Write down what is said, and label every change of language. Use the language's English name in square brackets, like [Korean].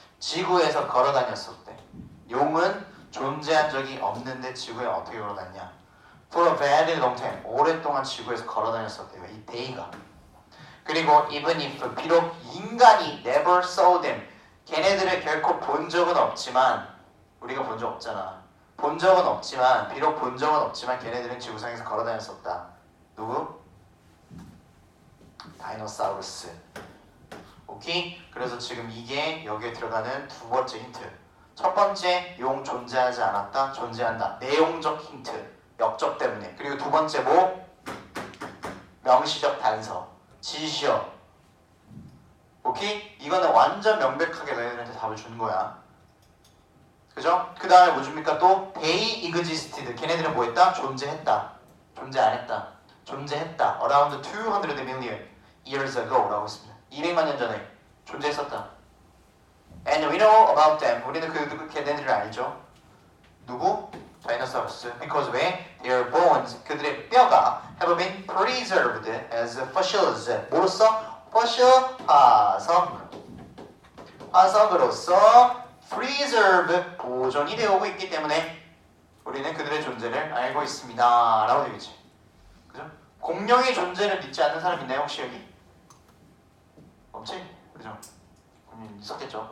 [Korean] 지구에서 걸어 다녔었대. 용은 존재한 적이 없는데 지구에 어떻게 걸어 다녔냐? [English] For a very long time. [Korean] 오랫동안 지구에서 걸어 다녔었대요. 이 they가. 그리고 [English] even if [Korean] 비록 인간이 [English] never saw them. [Korean] 걔네들을 결코 본 적은 없지만 우리가 본 적 없잖아. 본 적은 없지만 비록 본 적은 없지만 걔네들은 지구상에서 걸어 다녔었다. 누구? 다이노사우루스. 오케이? 그래서 지금 이게 여기에 들어가는 두 번째 힌트. 첫 번째, 용 존재하지 않았다, 존재한다. 내용적 힌트, 역적 때문에. 그리고 두 번째 뭐? 명시적 단서, 지시어. 오케이? 이거는 완전 명백하게 너희들한테 답을 주는 거야. 그죠? 그 다음에 뭐 줍니까? 또 they existed. 걔네들은 뭐 했다? 존재했다. 존재 안 했다. 존재했다. [English] Around 200 million years ago 라고 했습니다. [Korean] 200만 년 전에 존재했었다. [English] And we know about them. [Korean] 우리는 그 걔네들을 알죠. 누구? 다이노사우루스. [English] Because [Korean] 왜? [English] Their bones, [Korean] 그들의 뼈가 [English] have been preserved as fossils. [Korean] 뭐로써? fossil, 화석. 화석으로서 preserve, 보존이 되어 오고 있기 때문에 우리는 그들의 존재를 알고 있습니다. 라고 되겠지. 그죠? 공룡의 존재를 믿지 않는 사람 있나요? 혹시 여기? 없지? 그죠? 있었겠죠.